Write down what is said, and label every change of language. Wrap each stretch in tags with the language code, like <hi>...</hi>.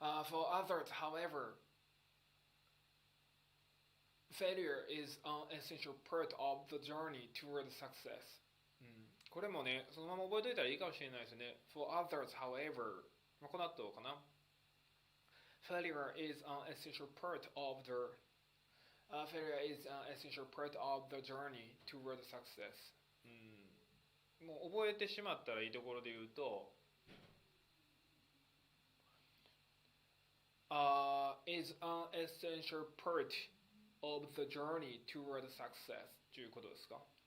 <en>For others, however, failure is an essential part of the journey toward success.</en> <ja>これもね、そのまま覚えておいたらいいかもしれないですね。</ja> <en>For others, however,</en> <ja>この後かな。</ja> <en>Failure is an essential part of the failure is an essential part of the journey toward success.</en> <ja>もう覚えてしまったらいいところで言うと、</ja> <en>is an essential part of the journey toward success</en> <ja>ということですか。</ja>